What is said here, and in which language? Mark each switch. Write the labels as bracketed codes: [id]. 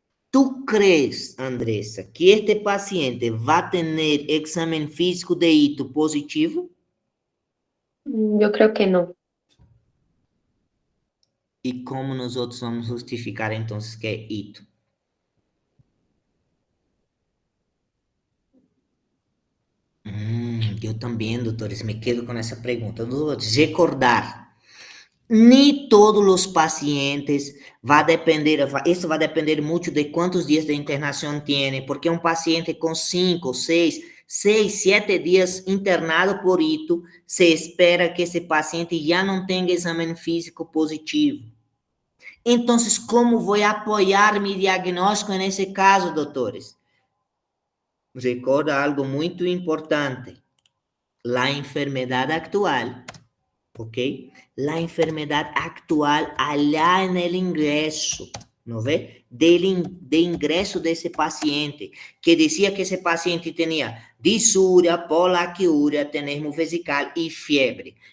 [es] ¿Tú crees, Andressa, que este paciente va a tener examen físico de hito positivo? Yo creo que no. [pt] E como nós outros vamos justificar, então, que é hito? Eu também, doutores, [es] me quedo [pt] com essa pergunta. Doutores, recordar, nem todos os pacientes vai depender, isso vai depender muito de quantos dias de internação tem, porque um paciente com 5, 6, 7 dias internado por hito, se espera que esse paciente já não tenha exame físico positivo. Então, como vou apoiar meu diagnóstico nesse caso, doutores? Recorda algo muito importante. A enfermidade atual, ¿ok? [es] La enfermedad actual allá en el ingreso, ¿no ve? De ingreso de ese paciente, que decía que ese paciente tenía disuria, polaquiuria, tenesmo vesical y fiebre.